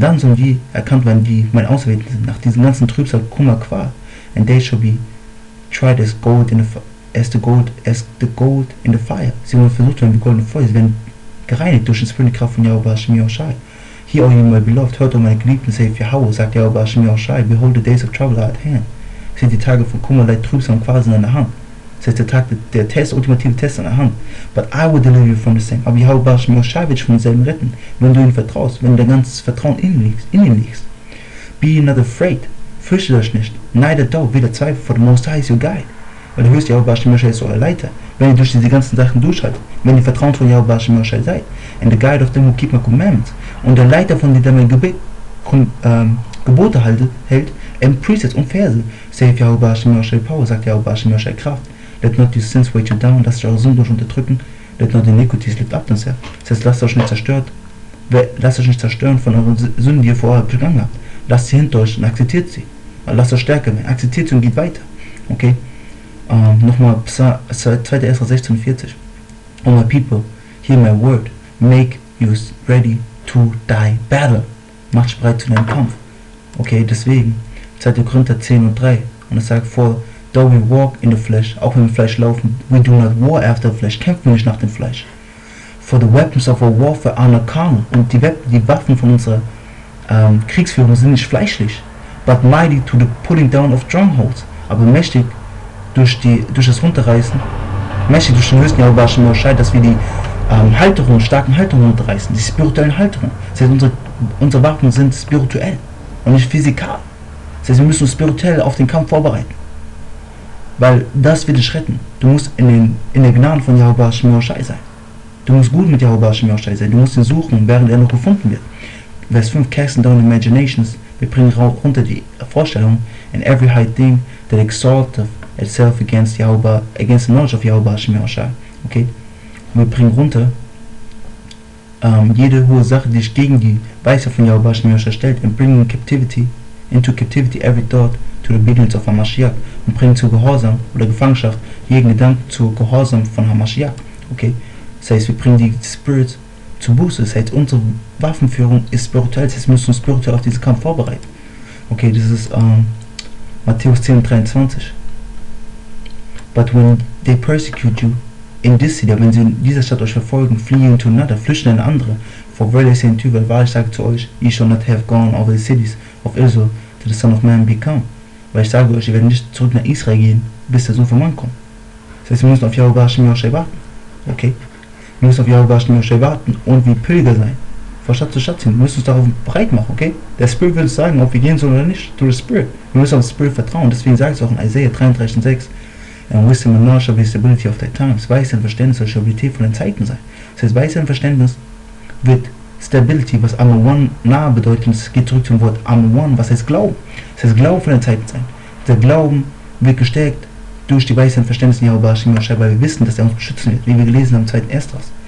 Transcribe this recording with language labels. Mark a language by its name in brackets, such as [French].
[German] Dann sollen die erkannt werden, die mein Auserwählten sind, nach diesen ganzen Trübsal, Kummer, Qual. [English] And they shall be tried as gold in the gold in the fire. [German] Sie wollen versucht werden wie goldene Feuer. Sie werden gereinigt durch die Kraft von Yahweh Hashem Yahushai. [English] Hear, O you my beloved, [German] hört, O meine Geliebten, [English] saith Yahweh, [German] sagt Yahweh Hashem Yahushai, [English] behold the days of trouble are at hand. [German] Seht die Tage von Kummer, Leid, Trübsal und Qual sind an der Hand. Das heißt, der Tag, der Test, ultimative Test an der Hand. [English] But I will deliver you from the same. [German] Aber Yahweh Hashem Yahushai wird dich von demselben retten, wenn du ihm vertraust, wenn dein ganzes Vertrauen in ihm liegst. [English] Be not afraid, [German] fürchtet euch nicht, [English] neither doubt, [German] weder Zweifel, [English] for the Most High is your guide. [German] Weil der höchste Yahweh Hashem Yahushai ist euer Leiter, wenn ihr durch diese ganzen Sachen durchhaltet, wenn ihr vertrauensvoll von Yahweh Hashem Yahushai seid. [English] And the guide of them who keep my commandments. [German] Und der Leiter von denen, der meine Gebote hält, [English] and precepts [German] und Verse. [English] Saith Yahweh Hashem Yahushai power, [German] sagt Yahweh Hashem Yahushai Kraft. [English] Let not your sins weigh you down, [German] lasst euch eure Sünden durch unterdrücken. [English] Let not iniquities lift up themselves. [German] Das heißt, lasst euch nicht zerstören von euren Sünden, die ihr vorher begangen habt. Lasst sie hinter euch und akzeptiert sie. Lasst euch stärker werden, akzeptiert sie und geht weiter. Okay? Nochmal 2. Esra 16,40. [English] O my people, hear my word, make you ready to die battle. [German] Macht euch bereit zu deinem Kampf. Okay, deswegen, 2. Korinther 10 und 3. Und es sagt vor, [English] though we walk in the flesh, [German] auch wenn wir im Fleisch laufen, [English] we do not war after the flesh, [German] kämpfen wir nicht nach dem Fleisch. [English] For the weapons of our warfare are not carnal. [German] Und die Waffen von unserer Kriegsführung sind nicht fleischlich, [English] but mighty to the pulling down of strongholds. [German] Aber mächtig durch das Runterreißen, mächtig durch den höchsten Yahweh Hashem Yahushai, dass wir die starken Halterungen runterreißen, die spirituellen Halterungen. Das heißt, unsere Waffen sind spirituell und nicht physikal. Das heißt, wir müssen uns spirituell auf den Kampf vorbereiten. Weil das wird dich retten. Du musst in der Gnade von Yahweh Hashem Yahushai sein. Du musst gut mit Yahweh Hashem Yahushai sein. Du musst ihn suchen, während er noch gefunden wird. Vers 5, [English] casting down imaginations. [German] Wir bringen runter die Vorstellung. [English] And every high thing that exalteth itself against the knowledge of Yahweh Hashem Yahushai. Okay? [German] Und wir bringen runter jede hohe Sache, die sich gegen die Weisheit von Yahweh Hashem Yahushai stellt. [English] And bringing into captivity every thought to the obedience of Hamashiach. [German] Und bringen zu Gehorsam oder Gefangenschaft jeden Gedanken zu Gehorsam von Hamashiach. Okay? Das heißt, wir bringen die Spirits zu Buße. Das heißt, unsere Waffenführung ist spirituell. Das heißt, wir müssen uns spirituell auf diesen Kampf vorbereiten. Okay, das ist Matthäus 10,23. [English] But when they persecute you in this city, [German] wenn sie in dieser Stadt euch verfolgen, [English] flee into another, [German] flüchten in eine andere. [English] For verily I say unto you, [German] weil wahrlich sage zu euch, [English] ye shall not have gone over the cities of Israel till the Son of Man be come. [German] Weil ich sage euch, ihr werdet nicht zurück nach Israel gehen, bis der Sohn vom Mann kommt. Das heißt, wir müssen auf Yahweh Hashem Yahushai warten. Okay? Wir müssen auf Yahweh Hashem Yahushai warten und wie Pilger sein. Von Stadt zu Stadt ziehen. Wir müssen uns darauf bereit machen, okay? Der Spirit will uns sagen, ob wir gehen sollen oder nicht. [English] Through the Spirit. [German] Wir müssen auf den Spirit vertrauen. Deswegen sagt es auch in Isaiah 33,6. [English] And wisdom and knowledge shall be the stability of thy times. [German] Weisheit und Verständnis soll Stabilität von den Zeiten sein. Das heißt, Weisheit und Verständnis wird Stability, was Amon nahe bedeutet. Es geht zurück zum Wort Amon, was heißt Glauben. Das heißt, Glauben von den Zeiten sein. Der Glauben wird gestärkt durch die Weisheit und Verständnis in Yahweh Hashem Yahushai, weil wir wissen, dass er uns beschützen wird, wie wir gelesen haben im 2. Esdras.